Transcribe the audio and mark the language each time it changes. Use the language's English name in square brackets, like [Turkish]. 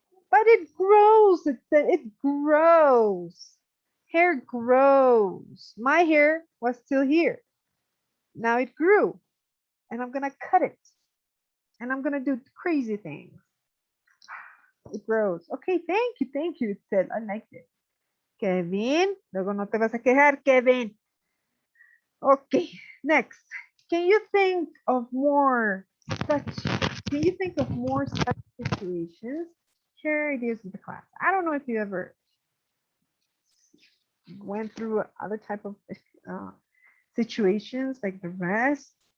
[English] But it grows. It grows. Hair grows. My hair was still here. Now it grew. And I'm gonna cut it. And I'm gonna do crazy things. It grows. Okay, thank you. It said I liked it. [Spanish] Kevin, luego no te vas a quejar, Kevin. [English] Okay, next. Can you think of more such can you think of more such situations? Share ideas with the class. I don't know if you ever went through other type of uh, situations like the rest.